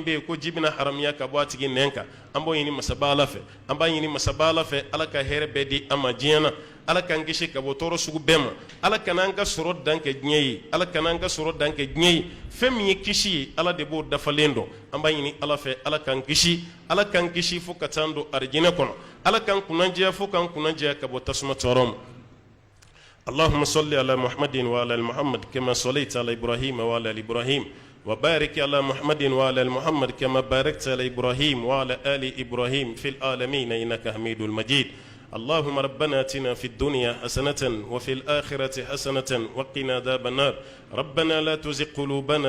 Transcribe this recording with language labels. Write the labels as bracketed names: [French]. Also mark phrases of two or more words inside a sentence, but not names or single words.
[Bambara] bɛ yen ko ji bɛna haramiya ka bɔ a tigi nɛn kan an b'o ɲini masaba ala fɛ an b'a ɲini masaba ala fɛ ala ka hɛrɛ bɛɛ di an ma diɲɛ na ala k'an kisi ka bɔ tɔɔrɔ sugu bɛɛ ma ala kan'an ka sɔrɔ dan kɛ diɲɛ ye ala kan'an ka sɔrɔ dan kɛ diɲɛ ye fɛn min ye kisi ye ala de b'o dafalen dɔn an b'a ɲini ala fɛ ala k'an kisi fo ka taa don arijinɛ kɔnɔ ala k'an kunnajɛya fo k'an kunnajɛya ka bɔ tasuma tɔɔrɔ ma [Arabic] اللهم صل على محمد وعلى ال محمد كما صليت على ابراهيم وعلى ال ابراهيم وبارك على محمد وعلى ال محمد كما باركت على ابراهيم وعلى ال ابراهيم في العالمين انك حميد مجيد اللهم ربنا اتنا في الدنيا حسنة وفي الآخرة حسنة وقنا عذاب النار ربنا لا تزغ قلوبنا